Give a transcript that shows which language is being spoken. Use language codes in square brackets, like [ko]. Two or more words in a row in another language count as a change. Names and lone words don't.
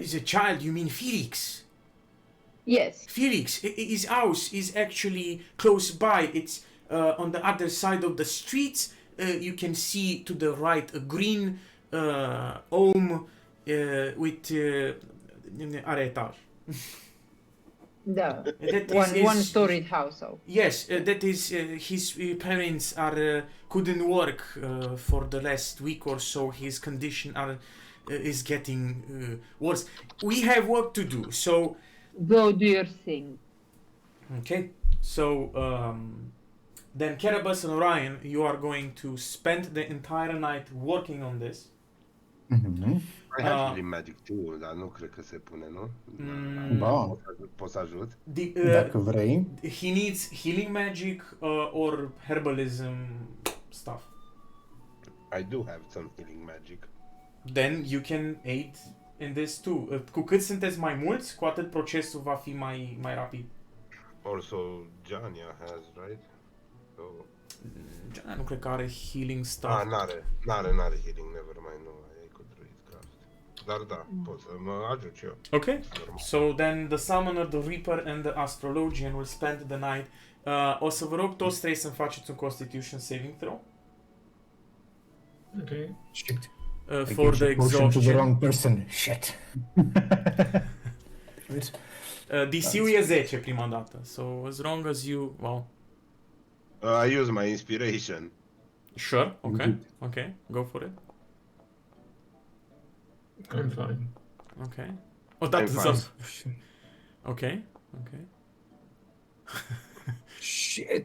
[en] Is a child, you mean Felix? Yes. Felix, his house is actually close by. It's on the other side of the street. You can see to the right a green home with [ro] are etaj. Da. [en] That is One storied house. So. Yes, that is his parents are couldn't work for the last week or so. His condition is getting worse. We have work to do. So Go do your thing. okay. So then Caribus and Orion, you are going to spend the entire night working on this. Mhm. I have healing magic too, [ro] dar nu cred că se pune, nu? Ba, Pot să ajut? dacă vrei. [en] He needs healing magic or herbalism stuff. I do have some healing magic. Then you can aid in this too. [ro] Cu cât sunteți mai mulți, cu atât procesul va fi mai rapid. [en] Also, Jania has, right? Oh. [ro] Gianna nu cred că are [en] healing stuff. N-are healing, never mind, [ro] nu, e cu Druidcraft. Dar da, pot să mă ajut și eu. [en] Okay, [ro] Normal. [en] so then the Summoner, the Reaper and the Astrologian will spend the night. [ro] O să vă rog toți trei să-mi faceți un [en] Constitution saving throw. Okay. Shit. I For gave the the potion to the exhaustion. wrong person. Shit. [ro] DC-ul e 10 prima dată, [en] so as long as you... Well, I use my inspiration. sure, okay, Indeed. okay, go for it. I'm fine. Okay. Oh, that I'm is fine. awesome. Okay, okay. Shit.